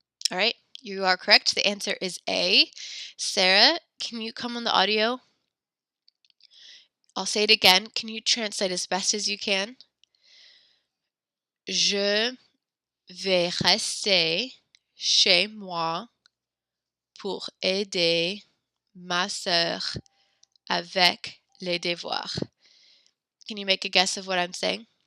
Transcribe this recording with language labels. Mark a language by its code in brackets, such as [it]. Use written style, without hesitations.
[en] All right, you are correct. The answer is A. Sarah, can you come on the audio? I'll say it again. Can you translate as best as you can? [fr] Je vais rester chez moi pour aider ma sœur avec les devoirs. [en] Can you make a guess of what I'm saying?